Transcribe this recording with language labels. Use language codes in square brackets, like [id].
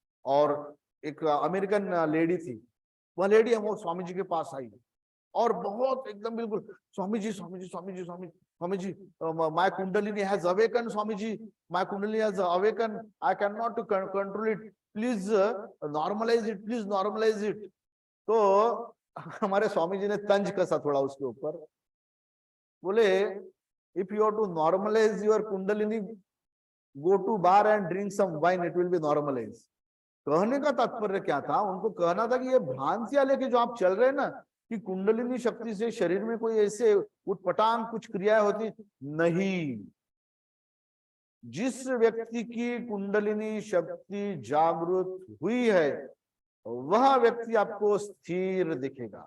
[hi] और एक American lady थी, वह लेडी वो [en] स्वामी जी के पास आई और बहुत एकदम बिल्कुल, Swami ji my kundalini has awaken, Swami ji my kundalini has awaken, I can not to control it, please normalize it. [hi] तो हमारे स्वामी जी ने तंज कसा थोड़ा उसके ऊपर, बोले [en] if you have to normalize your kundalini, go to bar and drink some wine, it will be normalized। [hi] कहने का तात्पर्य क्या था? उनको कहना था कि ये भ्रांतियां लेके जो आप चल रहे हैं ना, कि कुंडलिनी शक्ति से शरीर में कोई ऐसे उटपटांग कुछ क्रियाएं होती नहीं। जिस व्यक्ति की कुंडलिनी शक्ति जागृत हुई है वह व्यक्ति आपको स्थिर दिखेगा।